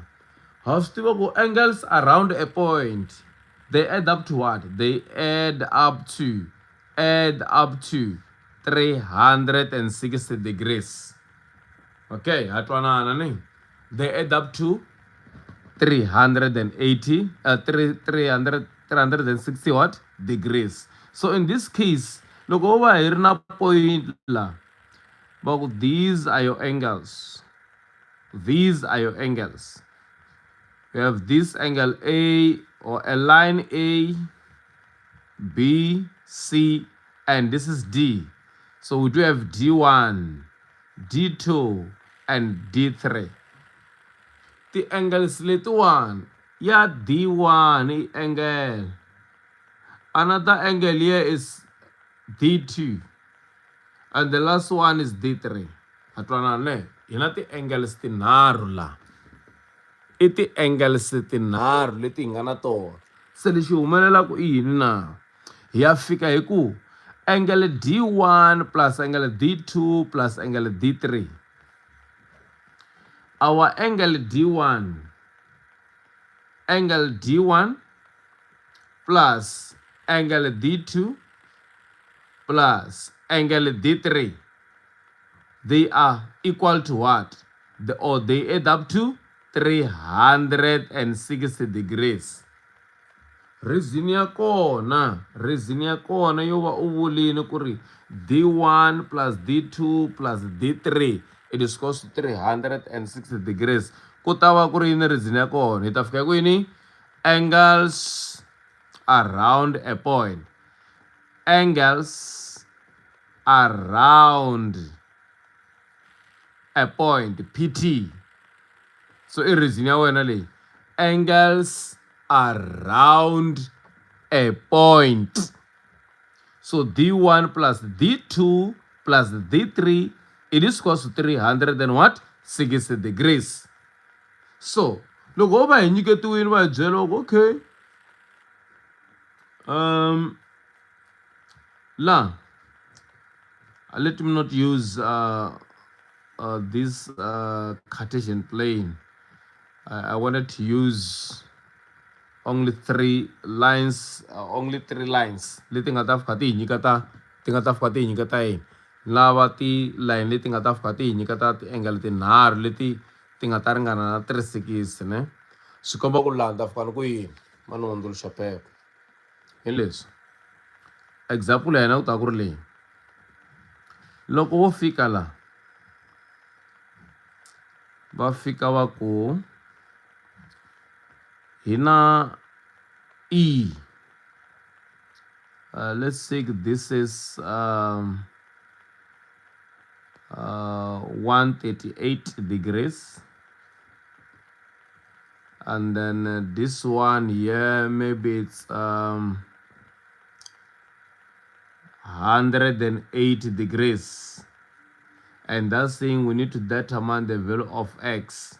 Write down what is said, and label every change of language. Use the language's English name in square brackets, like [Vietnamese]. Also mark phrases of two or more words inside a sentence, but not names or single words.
[Tsonga] Ha swi tiva ku [English] angles around a point, they add up to what? They add up to 360 degrees. [Tsonga] Okay, ha twanana ni? [English] They add up to 360 what? Degrees. So in this case, [Tsonga] loko ho va hi ri na point la, [English] these are your angles. These are your angles. We have this angle A, or a line A, B, C, and this is D. So we do have D1, D2, and D3. The angles [Tsonga] letiwani ya [English] D1 angle. Another angle here is D2. And the last one is D3. [Tsonga] Atwanane, hina ti angles tinharhu la. I ti angles tinharhu leti hi nga na tona. se lexi humelelaka i yini na hi ya fika hi ku [English] angle D1 plus angle D2 plus angle D3. Our angle D1 plus angle D2 plus angle D3, they are equal to what? Or they add up to 360 degrees. [Tsonga] Reason ya kona yo va u vulini ku ri [English] D1 plus D2 plus D3 it is equals to 360 degrees. [Tsonga] Ku ta va ku ri yini reason ya kona? Hi ta fika ku yini? [English] Angles around a point. Angles around a point, PT. [Tsonga] So i reason ya wena leyi. [English] Angles around a point. So D1 plus D2 plus D3, it is equals to 300 and what? 60 degrees. So, [Tsonga] loko va hi nyiketiwile va hi byela okay. [English] Let me not use this Cartesian plane. I wanted to use only three lines. [Tsonga] Leti nga ta fika ti hi nyiketa yini. Lava ti line leti nga ta fika ti hi nyiketa ti-angle tinharhu leti ti nga ta ringana na 360 ne. Swi komba ku laha ni ta fika ni ku yini ma ni hundzuluxa phepha hi leswi. Example ya hina ku ta ku ri leyi. Loko wo fika la va fika va ku hi na E. [English] Let's say this is 138 degrees, and then this one here maybe it's 108 degrees, and that's saying we need to determine the value of x.